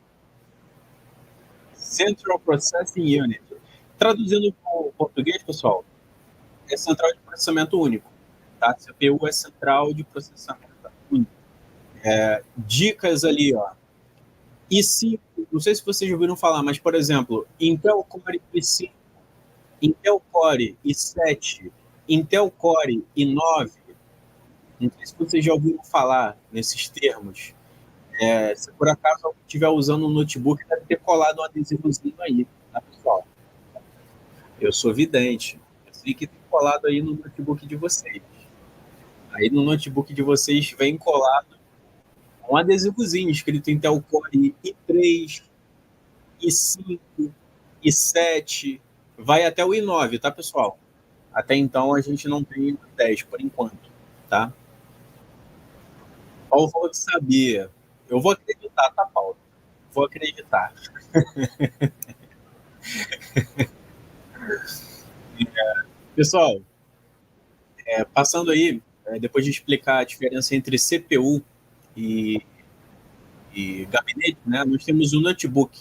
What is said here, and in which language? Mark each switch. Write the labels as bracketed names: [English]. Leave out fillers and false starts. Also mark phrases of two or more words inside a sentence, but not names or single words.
[English] Central Processing Unit. [Portuguese] Traduzindo para o português, pessoal, é Central de Processamento Único, tá? CPU é Central de Processamento Único. Dicas ali, ó. i5, não sei se vocês já ouviram falar, mas, por exemplo, Intel Core i5, Intel Core i7, Intel Core i9, não sei se vocês já ouviram falar nesses termos. Se por acaso alguém estiver usando um notebook, deve ter colado um adesivozinho aí, tá, pessoal? Eu sou vidente, eu sei que tem colado aí no notebook de vocês. Aí no notebook de vocês vem colado um adesivozinho escrito Intel Core i3, i5, i7, vai até o i9, tá, pessoal? Até então a gente não tem 10 por enquanto, tá? Paulo falou que sabia. Eu vou acreditar, tá, Paulo? Vou acreditar. Pessoal, passando aí, depois de explicar a diferença entre CPU e gabinete, né, nós temos o notebook.